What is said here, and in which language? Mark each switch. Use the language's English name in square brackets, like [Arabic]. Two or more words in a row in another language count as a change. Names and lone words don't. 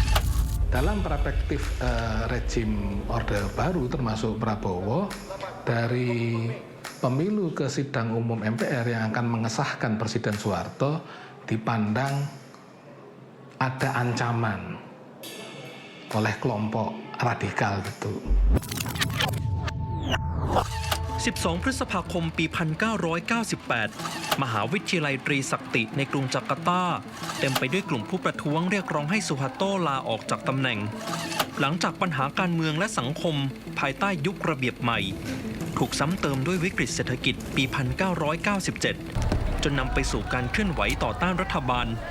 [Indonesian] Dalam perspektif rejim Orde Baru termasuk Prabowo, dari pemilu ke sidang umum MPR yang akan mengesahkan Presiden Soeharto dipandang ada ancaman oleh kelompok radikal gitu. [Thai] 12 พฤษภาคมปี 1998 มหาวิทยาลัยตรีศักติในกรุงจาการ์ตาเต็มไปด้วยกลุ่มผู้ประท้วงเรียกร้องให้ซูฮาโตลาออกจากตำแหน่งหลังจากปัญหาการเมืองและสังคมภายใต้ยุคระเบียบใหม่ถูกซ้ำเติมด้วยวิกฤตเศรษฐกิจปี 1997 จนนำไปสู่การเคลื่อนไหวต่อต้านรัฐบาล